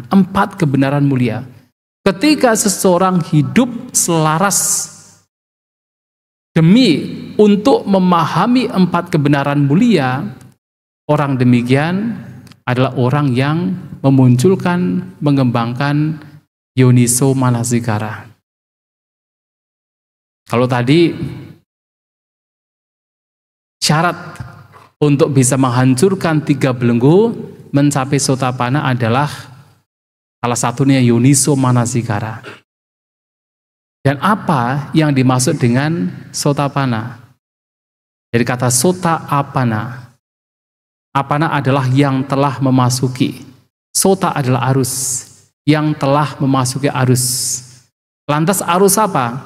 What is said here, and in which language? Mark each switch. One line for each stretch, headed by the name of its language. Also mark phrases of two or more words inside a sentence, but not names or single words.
Indonesian: 4 kebenaran mulia. Ketika seseorang hidup selaras demi untuk memahami 4 kebenaran mulia, orang demikian adalah orang yang memunculkan, mengembangkan
Pali: yoniso manasikara.
Indonesian: Kalau tadi syarat untuk bisa menghancurkan 3 belenggu mencapai sotapanna adalah salah satunya
Pali: yoniso manasikara.
Indonesian: Dan apa yang dimaksud dengan sotapanna? Dari kata
Pali: sota apana.
Indonesian: Apana adalah yang telah memasuki. Sota adalah arus. Yang telah memasuki arus. Lantas arus apa?